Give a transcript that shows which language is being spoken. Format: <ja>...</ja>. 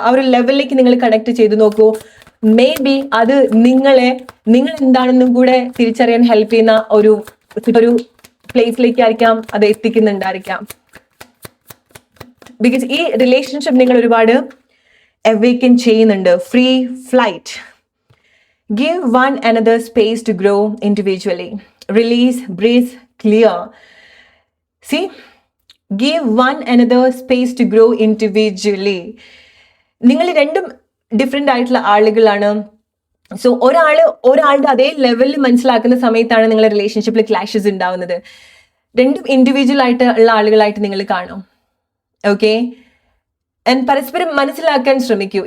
<ml>ആ ഒരു ലെവലിലേക്ക് നിങ്ങൾ കണക്ട് ചെയ്ത് നോക്കൂ. മേ ബി അത് നിങ്ങൾ എന്താണെന്നും കൂടെ തിരിച്ചറിയാൻ ഹെൽപ്പ് ചെയ്യുന്ന ഒരു പ്ലേസിലേക്കായിരിക്കാം അത് എത്തിക്കുന്നുണ്ടായിരിക്കാം. ബിക്കോസ് ഈ റിലേഷൻഷിപ്പ് നിങ്ങൾ ഒരുപാട് അവേക്കൻ ചെയ്യുന്നുണ്ട്. Free flight.</ml> <en>Give one another space to grow individually. Release, breathe, clear. See? Give one another space to grow individually.</en> <ml>നിങ്ങൾ രണ്ടും ഡിഫറെൻ്റ് ആയിട്ടുള്ള ആളുകളാണ്. സോ ഒരാളുടെ അതേ ലെവലിൽ മനസ്സിലാക്കുന്ന സമയത്താണ് നിങ്ങളുടെ റിലേഷൻഷിപ്പിൽ ക്ലാഷസ് ഉണ്ടാവുന്നത്. രണ്ടും ഇൻഡിവിജ്വൽ ആയിട്ട് ഉള്ള ആളുകളായിട്ട് നിങ്ങൾ കാണും. ഓക്കെ, ആൻഡ് പരസ്പരം മനസ്സിലാക്കാൻ ശ്രമിക്കൂ.</ml>